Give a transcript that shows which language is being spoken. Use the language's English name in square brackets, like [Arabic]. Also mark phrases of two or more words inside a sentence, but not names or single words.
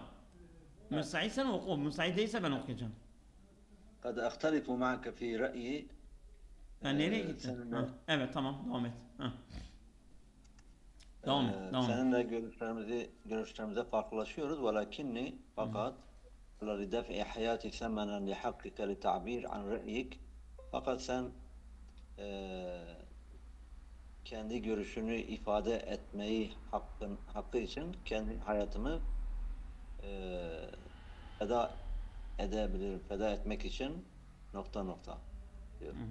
[Turkish] Müsaitsen oku. Müsait değilse ben okuyacağım. [Arabic] قد أختلف معك في رأيي. [Turkish] Nereye gittin? Evet tamam. Devam et. Devam et. Seninle görüşlerimize farklılaşıyoruz. [Arabic] Velakinni fakat لِدَفْعِ حَيَاتِ ثَمَنًا لِحَقِّكَ لِتَعْبِيرِ عَنْ رَأْيِكَ. [Turkish] Fakat sen kendi görüşünü ifade etmeyi hakkı için kendi hayatımı feda etmek için ... diyor.